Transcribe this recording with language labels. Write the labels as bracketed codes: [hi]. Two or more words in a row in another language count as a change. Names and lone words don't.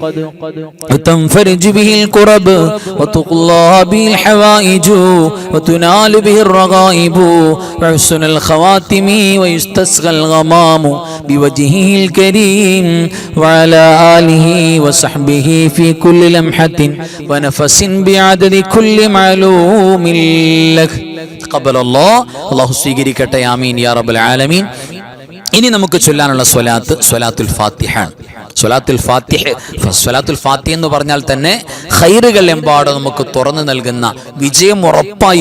[ar] وتنفرج به الكرب وتقضى به الحوائج وتنال به الرغائب وحسن الخواتم ويستسقى الغمام بوجهه الكريم وعلى آله وصحبه في كل لمحة ونفس بعدد كل معلوم [ml] അല്ലാഹു സ്വീകരിക്കട്ടെ. [ar] آمين يا رب العالمين. [ml] ഇനി നമുക്ക് ചൊല്ലാനുള്ള സ്വലാത്ത് സ്വലാത്തുൽ ഫാത്തിഹ. സ്വലാത്തുൽ ഫാത്തിഹ എന്ന് പറഞ്ഞാൽ തന്നെ ഖൈറുകൾ എമ്പാടും നമുക്ക് തുറന്നു നൽകുന്ന വിജയം ഉറപ്പായും.